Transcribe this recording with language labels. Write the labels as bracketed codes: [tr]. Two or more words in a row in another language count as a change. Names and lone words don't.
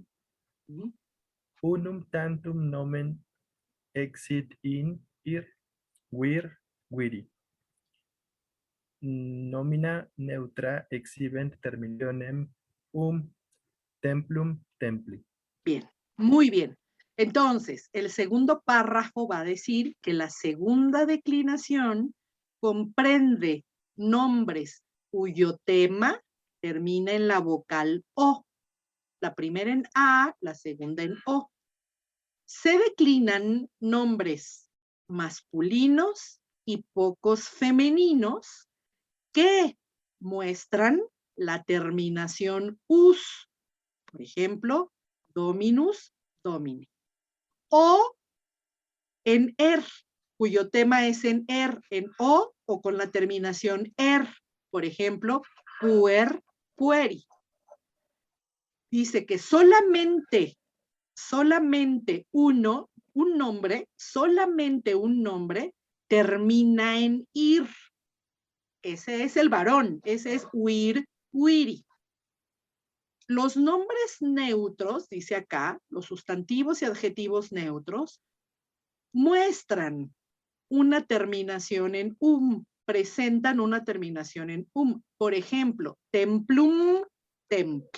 [la] Ujú. unum tantum nomen exit in vir viri nomina neutra exhibent terminationem templum templi. [es] Bien, muy bien. Entonces, el segundo párrafo va a decir que la segunda declinación comprende nombres cuyo tema termina en la vocal O. La primera en A, la segunda en O. Se declinan nombres masculinos y pocos femeninos que muestran la terminación us. Por ejemplo, [la] dominus, domini. [es] O en cuyo tema es en en o con la terminación Por ejemplo, [la] puer, pueri. [es] Dice que solamente un nombre termina en ir. Ese es el varón, ese es huir, huiri. Los nombres neutros, dice acá, los sustantivos y adjetivos neutros, muestran una terminación en presentan una terminación en Por ejemplo, [la] templum, templi.